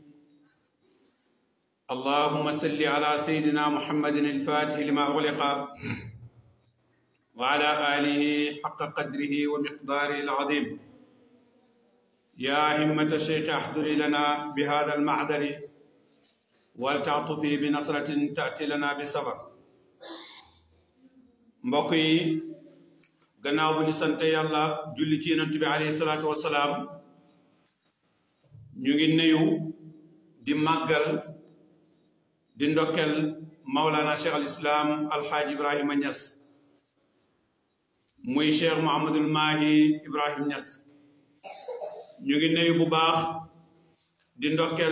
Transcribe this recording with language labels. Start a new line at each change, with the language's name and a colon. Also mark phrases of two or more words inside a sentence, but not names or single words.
Arabic: اللهم صل على سيدنا محمد الفاتح لما أغلق وعلى آله حق قدره ومقداره العظيم. يا همة الشيخ احضري لنا بهذا المعذر ولتعطفي بنصرة تأتي لنا بصبر.
Wolof: mbokk yi gannaaw bu ñu sante yàlla julli ci yonent bi
Arabic: عليه الصلاة والسلام
Wolof: ñu ngi nuyu di màggal di ndokkel Mawlana Cheikh al Islam Alxaaji Ibrahima Niass muy Cheikh Mouhamadul Mahi Ibrahim Niass ñu ngi nuyu bu baax di ndokkel